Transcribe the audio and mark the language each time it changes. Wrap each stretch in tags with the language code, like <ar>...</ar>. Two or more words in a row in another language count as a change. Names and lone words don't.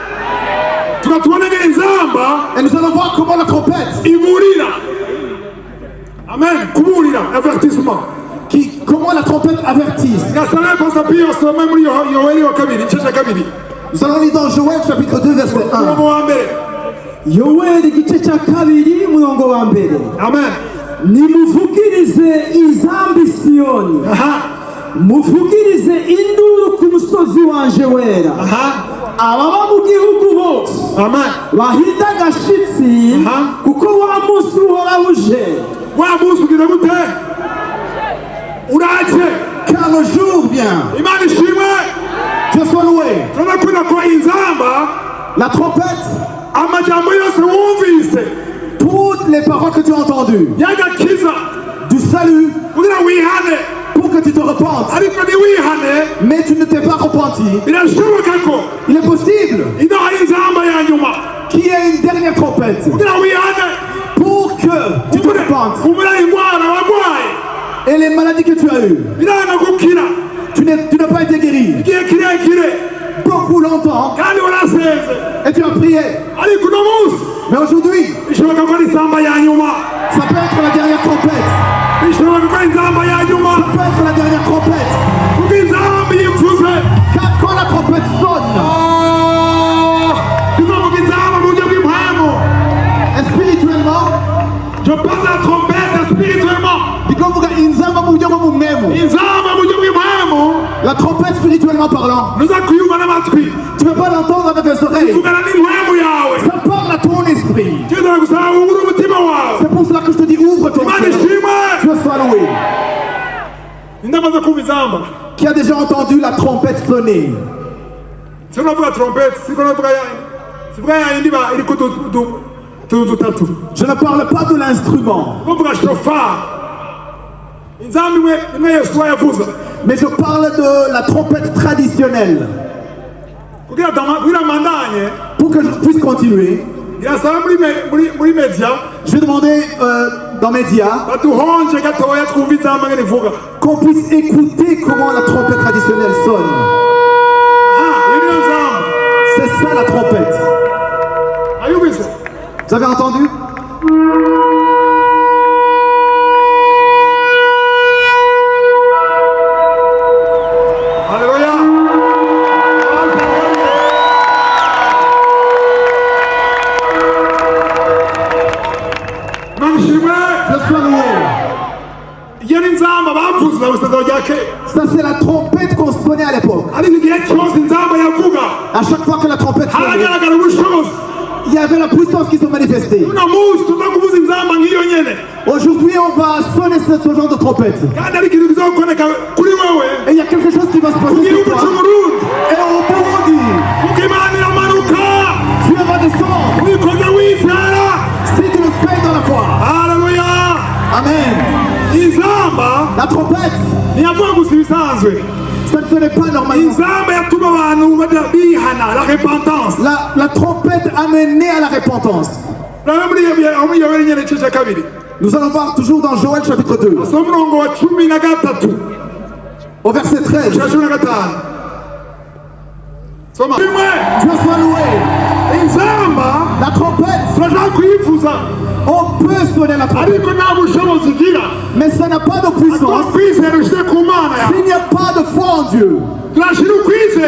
<fr>Et nous allons voir comment la trompette, Amen. Avertissement. Comment la trompette avertisse. Nous allons lire dans Joël chapitre 2 verset 1.</fr> <rn>Yoweli igice cya kabiri umurongo wa mbere. Amen. Nimuvugirize izambi Siyoni, muvugirize induru ku musozi wanje wera, ababa mu gihugu bose bahita agashitsi, kuko wa munsi uhoraho uje. Wa munsi ugira gute? Uraje.</rn> <fr>Car le jour vient.</fr> <rn>Imana ishimwe.</rn> <fr>Dieu soit loué.</fr> <sw>Tunakwenda kwa</sw> <rn>inzamba,</rn> <fr>la trompette,</fr> <rn>amajambo yose wumvise,</rn> <fr>toutes les paroles que tu as entendues,</fr> <rn>yagakiza,</rn> <fr>du salut,</fr> <rn>kugira wihane,</rn> <fr>pour que tu te repentes.</fr> <rn>ariko niwihane,</rn> <fr>mais tu ne t'es pas repenti.</fr> <rn>birashoboka ko</rn> <fr>Il est possible</fr> <rn>ino hari inzamba ya nyuma</rn> <fr>qu'il y ait une dernière trompette</fr> <rn>kugira wihane,</rn> <fr>pour que tu te repentes.</fr> <rn>kumira ingwara wagwaye,</rn> <fr>Et les maladies que tu as eues,</fr> <rn>biranga gukira,</rn> <fr>tu n'as pas été guéri</fr> <rn>igihe kirekire,</rn> <fr>beaucoup longtemps</fr> <rn>kandi waraseze,</rn> <fr>et tu as prié.</fr> <rn>ariko uno munsi</rn> <fr>Mais aujourd'hui,</fr> <rn>bishoboka ko ari inzamba ya nyuma,</rn> <fr>ça peut être la dernière trompette.</fr> <rn>bishoboka ko ari inzamba ya nyuma,</rn> <fr>Ça peut être la dernière trompette.</fr> <rn>kuko inzamba iyo ivuze,</rn> <fr>Car quand la trompette sonne,</fr> <rn>tuzovuga inzamba mu buryo bw'impamvu.</rn> <fr>spirituellement, Je parle de la trompette spirituellement.</fr> <rn>Inzamba mu buryo bw'impamvu,</rn> <fr>la trompette spirituellement parlant,</fr> <rn>nuza kuyumva n'amatwi,</rn> <fr>tu ne peux pas l'entendre avec les oreilles.</fr> <rn>ivugana n'impamvu yawe.</rn> <fr>Ça parle à ton esprit.</fr> <rn>Tuza gusaba wugure umutima wawe.</rn> <fr>C'est pour cela que je te dis ouvre ton</fr> <rn>Imana</rn> <fr>cœur.</fr> <rn>ishimwe.</rn> <fr>Dieu soit loué.</fr> <rn>Ndamaze kumva inzamba.</rn> <fr>Qui a déjà entendu la trompette sonner?</fr> <rn>Sinavuga trompette, sinavuga ya yindi ba iriko dutatu.</rn> <fr>Je ne parle pas de l'instrument,</fr> <rn>Kuvuga shofar. Inzamba imwe Yesu yavuze.</rn> <fr>mais je parle de la trompette traditionnelle.</fr> <rn>Kugira mandanye,</rn> <fr>Pour que je puisse continuer,</fr> <rn>irasaba muri media,</rn> <fr>je vais demander dans Média</fr> <rn>baduhonje gatoya twumva inzamba ngene ivuga.</rn> <fr>qu'on puisse écouter comment la trompette traditionnelle sonne.</fr> <rn>Iyo niyo nzamba.</rn> <fr>C'est ça la trompette.</fr> <rn>Ayumvise?</rn> <fr>Vous avez entendu? Alléluia.</fr> <rn>Manishimwe.</rn> <fr>Dieu soit loué.</fr> <rn>Iyo ni inzamba bavuze abasezerano rya kera.</rn> <fr>Ça c'est la trompette qu'on sonnait à l'époque.</fr> <rn>Ariko igihe cyose inzamba yavuga,</rn> <fr>À chaque fois que la trompette sonnait,</fr> <rn>haragaragara ubushobozi.</rn> <fr>il y avait la puissance qui se manifestait.</fr> <rn>Uno munsi tuza kuvuza inzamba nk'iyo nyene.</rn> <fr>Aujourd'hui, on va sonner ce genre de trompette.</fr> <rn>Kandi ari ikintu kizokoreka kuri wewe.</rn> <fr>Et il y a quelque chose qui va se passer</fr> <rn>Ku</rn> <fr>sur</fr> <rn>gihugu</rn> <fr>toi.</fr> <rn>c'Uburundi.</rn> <fr>Et au Burundi,</fr> <rn>Kuko Imana iramanuka.</rn> <fr>Dieu va descendre</fr> <rn>Ubikoze wizera.</rn> <fr>si tu le fais dans la foi.</fr> <rn>Haleluya. Amen. Inzamba</rn> <fr>La trompette,</fr> <rn>ntiyavuga gusa ibisanzwe.</rn> <fr>ça ne sonnait pas normalement.</fr> <rn>Inzamba yatuma abantu bajya bihana,</rn> <fr>la repentance. La trompette amenait à la repentance.</fr> <rn>Nawe muri Yoweli nyene igice cya kabiri.</rn> <fr>Nous allons voir toujours dans Joël chapitre 2,</fr> <rn>So umurongo wa 13.</rn> <fr>au verset 13.</fr> <rn>Cya 15. Soma. Imwe.</rn> <fr>Dieu soit loué.</fr> <rn>Inzamba</rn> <fr>La trompette,</fr> <rn>turashaka kuyivuza,</rn> <fr>on peut sonner la trompette,</fr> <rn>ariko nta bushobozi igira.</rn> <fr>mais ça n'a pas de</fr> <rn>Ariko</rn> <fr>puissance</fr> <rn>kwizera ushyire ku Mana yawe.</rn> <fr>s'il n'y a pas de foi en Dieu.</fr>